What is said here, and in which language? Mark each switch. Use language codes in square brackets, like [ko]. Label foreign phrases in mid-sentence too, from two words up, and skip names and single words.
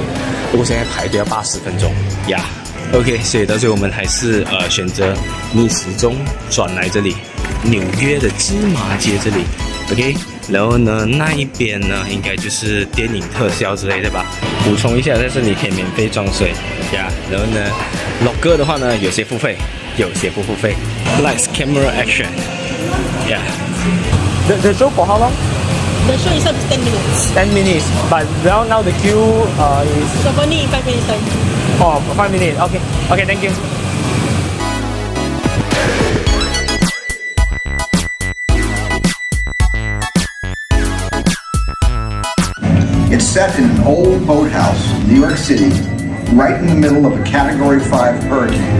[zh] 不過現在排隊要80分鐘呀。OK， 所以到最後我們還是選擇逆時鐘轉來這裡，紐約的芝麻街這裡。OK。然後呢，那一邊呢，應該就是電影特效之類的吧。補充一下，在這裡可以免費裝水呀。然後呢，logger 的話呢，有些付費，有些不付費。 [en] Lights, camera, action. Yeah. The show for how long? The show is up to 10 minutes. 10 minutes. But now the queue is. So only 5 minutes time. Oh, 5 minutes. Okay. Okay, thank you. It's set in an old boathouse in New York City, right in the middle of a Category 5 hurricane.